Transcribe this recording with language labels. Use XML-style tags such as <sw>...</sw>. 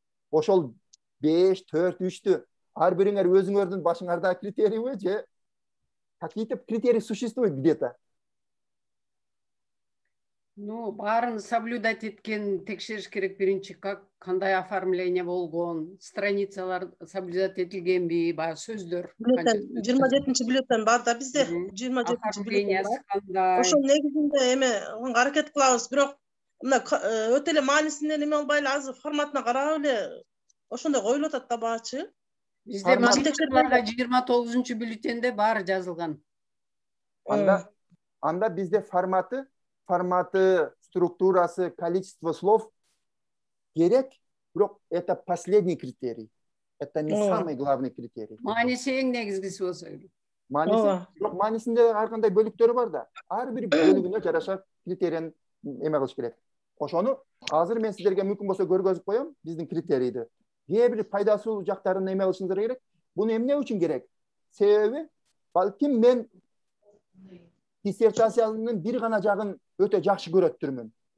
<ky>Ошол 5, 4, 3-тү. Ар бириңер өзүңөрдүн башыңарда критерийби же</ky> <ru>какие-то критерии существуют где-то?</ru> <ky>Ну, барын соблюдать эткен текшериш керек биринчи, кандай оформление болгон, страницалар соблюдать этилгенби, баягы сөздөр. Бюллетень 27 бюллетень бар да бизде. 27 бюллетень бар. Кандай? Ошол негизинде эме аракет кылабыз, бирок мына өтө эле маанисинен эме албай эле азыр форматына карап эле ошондой коюлуп атат да баачы. Бизде магистрларга 29 бюллетенде баары жазылган. Анда бизде форматы, структурасы,</ky> <ru>количество слов</ru> <ky>керек, бирок</ky> <ru>это последний критерий. Это не самый главный критерий.</ru> <ky>Мааниси эң негизгиси болсо. Маанисинде ар кандай бөлүктөрү бар да. Ар бир бөлүгүнө жараша критерийин эме кылыш керек. Ошону азыр мен сиздерге мүмкүн болсо көргөзүп коем, биздин критерийди. Кээ бир пайдасыз жактарын эме кылышыңыздар керек. Буну эмне үчүн керек? Себеби балким мен диссертациянын бир гана жагын өтө жакшы көрөттүрмүн.</ky>